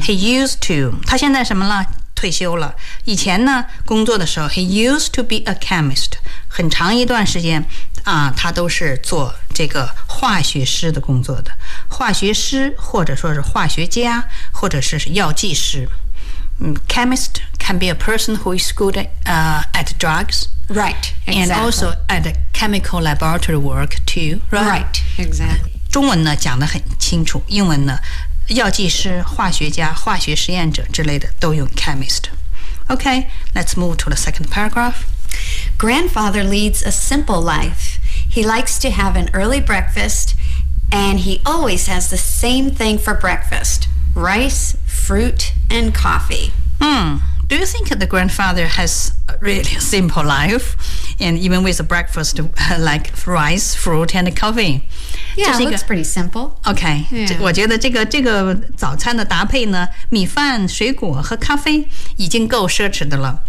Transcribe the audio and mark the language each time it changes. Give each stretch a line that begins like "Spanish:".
English: He used to.
Chinese: 他现在什么了？退休了。以前呢，工作的时候 ，
English: He used to be a chemist.
Chinese: 很长一段时间、他都是做这个化学师的工作的。化学师或者说是化学家，或者是药剂师。
English: Chemist can be a person who is good at drugs. Right, exactly. And also at a chemical laboratory work too, right? Right, exactly.
Chinese: 中文呢讲得很清楚，英文呢，药剂师、化学家、化学实验者之类的都用 chemist.
English: Okay, let's move to the second paragraph. Grandfather leads a simple life. He likes to have an early breakfast, and he always has the same thing for breakfast. Rice, fruit, and coffee. Do you think the grandfather has a really simple life? And even with a breakfast like rice, fruit, and coffee? Yeah, it looks pretty simple. Okay. Yeah.
Chinese: 我觉得这个早餐的搭配呢，米饭、水果和咖啡已经够奢侈的了。